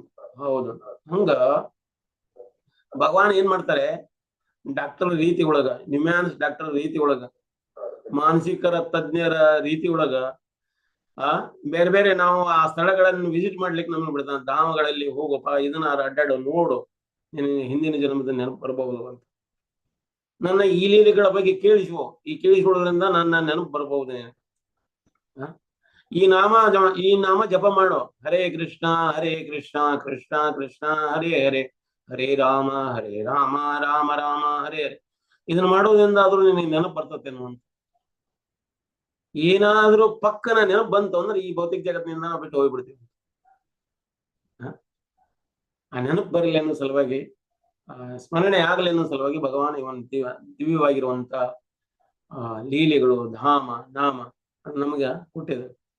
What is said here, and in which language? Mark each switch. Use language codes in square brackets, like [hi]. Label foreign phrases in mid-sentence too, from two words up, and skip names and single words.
[kn] ಹೌದು, ಹಂಗ ಭಗವಾನ್ ಏನ್ ಮಾಡ್ತಾರೆ, ಡಾಕ್ಟರ್ ರೀತಿ ಒಳಗ, ನಿಮ್ಯಾನ್ಸ್ ಡಾಕ್ಟರ್ ರೀತಿ ಒಳಗ, ಮಾನಸಿಕರ ತಜ್ಞರ ರೀತಿ ಒಳಗ ಬೇರೆ ಬೇರೆ ನಾವು ಆ ಸ್ಥಳಗಳನ್ನು ವಿಸಿಟ್ ಮಾಡ್ಲಿಕ್ಕೆ ನಮ್ಗೆ ಬಿಡ್ತಾನೆ. ಧಾಮಗಳಲ್ಲಿ ಹೋಗಪ್ಪ, ಇದನ್ನ ಅಡ್ಡಾಡು, ನೋಡು, ಹಿಂದಿನ ಜನ್ಮದ ನೆನಪು ಬರಬಹುದು ಅಂತ. ನನ್ನ ಈ ಲೀಲೆಗಳ ಬಗ್ಗೆ ಕೇಳಿಸ್ಕೊಳ್ಳೋದ್ರಿಂದ ನನ್ನ ನೆನಪು ಬರಬಹುದು. ಈ ನಾಮ ಜಪ ಮಾಡೋ, [sa] ಹರೇ ಕೃಷ್ಣ ಕೃಷ್ಣ ಕೃಷ್ಣ ಹರೇ ಹರೇ, ಹರೇ ರಾಮ ರಾಮ ರಾಮ ಹರೇ ಹರೇ. [kn] ಇದನ್ನ ಮಾಡೋದ್ರಿಂದ ಆದ್ರೂ ನಿನಗೆ ನೆನಪು ಬರ್ತತೇನೋ ಅಂತ. ಏನಾದ್ರೂ ಪಕ್ಕನ ನೆನಪು ಬಂತು ಅಂದ್ರೆ ಈ ಭೌತಿಕ ಜಗತ್ತಿನಿಂದ ನಾವು ಬಿಟ್ಟು ಹೋಗ್ಬಿಡ್ತೀವಿ. ಆ ನೆನಪು ಬರಲಿ ಅನ್ನೋ ಸಲುವಾಗಿ, ಸ್ಮರಣೆ ಆಗಲಿ ಅನ್ನೋ ಸಲುವಾಗಿ ಭಗವಾನ್ ಇವನ್ ದಿವ್ಯವಾಗಿರುವಂತ ಲೀಲೆಗಳು, ಧಾಮ ನಾಮ ನಮಗೆ ಹುಟ್ಟಿದ್ರು.